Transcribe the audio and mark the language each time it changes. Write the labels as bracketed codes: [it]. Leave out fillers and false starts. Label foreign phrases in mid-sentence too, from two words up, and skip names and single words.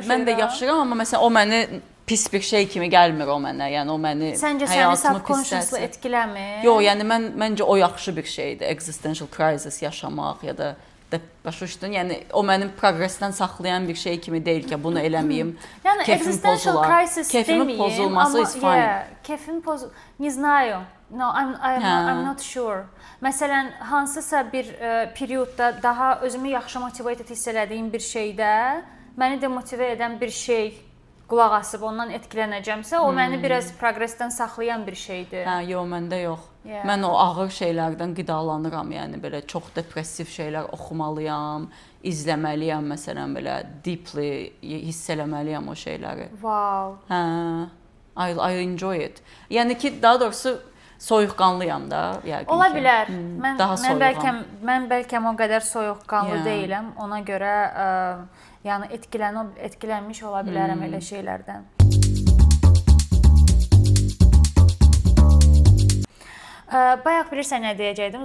[az] Mən də yaşayıram, amma məsələn o məni pis bir şey kimi gəlmir o mənə. Yəni o məni səncə səni subconsciously etkiləmir? Yox, yəni məncə o yaxşı bir şeydir. [en] Existential crisis [az] yaşamaq ya da başa düşdün? Yəni o mənim progressdən saxlayan bir şey kimi deyil ki, bunu eləməyim. Yəni [en] existential crisis [az] kefimin pozulması [en] is fine. [az] Kefim [ru] не знаю. [en] No, I'm not sure. [az] Məsələn, hansısa bir periodda daha özümü yaxşı motivate hiss elədiyim bir şeydə məni demotivə edən bir şey qulaq asıb ondan etkilənəcəmsə, o məni biraz progressdən saxlayan bir şeydir. Yox, məndə yox. Mən o ağır şeylərdən qidalanıram, yəni belə çox depressiv şeylər oxumalıyam, izləməliyəm məsələn belə deeply hiss eləməliyəm o şeyləri. [en] Wow. I enjoy it. [az] Yəni ki, daha doğrusu soyuqqanlıyam da, yəqin ki. Ola bilər. Mən bəlkə o qədər soyuqqanlı deyiləm. Ona görə yəni etkilənmiş ola bilərəm elə şeylərdən. Bayaq bilirsən nə deyəcəkdim?